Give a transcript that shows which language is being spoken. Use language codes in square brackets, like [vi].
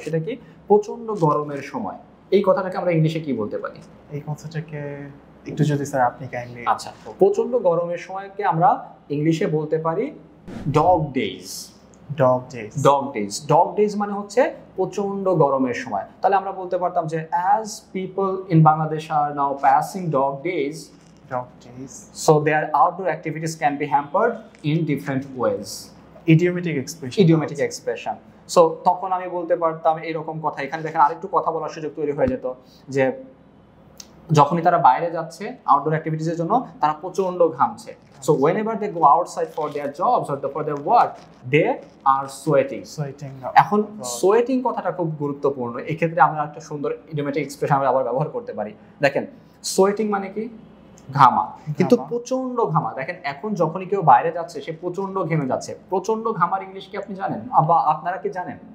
[bn] সেটা কি? প্রচন্ড গরমের সময়। এই কথাটাকে আমরা ইংলিশে কি বলতে পারি? এই কথাটাকে একটু যদি স্যার আপনি কাইন্ডলি। আচ্ছা, প্রচন্ড গরমের সময়কে আমরা ইংলিশে বলতে পারি ডগ ডেজ। ডগ ডেজ মানে হচ্ছে প্রচন্ড গরমের সময়। তাহলে আমরা বলতে পারতাম যে [en] as people in Bangladesh are now passing dog days, so their outdoor activities can be hampered in different ways. Idiomatic expression. [bn] So তখন আমি বলতে পারতাম এরকম কথা। এখানে দেখেন আরেকটু কথা বলার সুযোগ তৈরি হয়ে যেত যে যখনই তারা বাইরে যাচ্ছে আউটডোর অ্যাক্টিভিটিসের জন্য, তারা প্রচন্ড ঘামছে। [en] So whenever they go outside for their jobs or for their work, they are sweating. [bn] এখন সোয়েটিং কথাটা খুব গুরুত্বপূর্ণ। এক্ষেত্রে আমরা একটা সুন্দর ইডিওমেটিক এক্সপ্রেশন আমরা আবার ব্যবহার করতে পারি। দেখেন সোয়েটিং মানে কি? ঘামা, কিন্তু প্রচন্ড ঘামা। দেখেন এখন যখনই কেউ বাইরে যাচ্ছে সে প্রচন্ড ঘেমে যাচ্ছে। প্রচন্ড ঘামার ইংলিশ কি আপনি জানেন, বা আপনারা কি জানেন?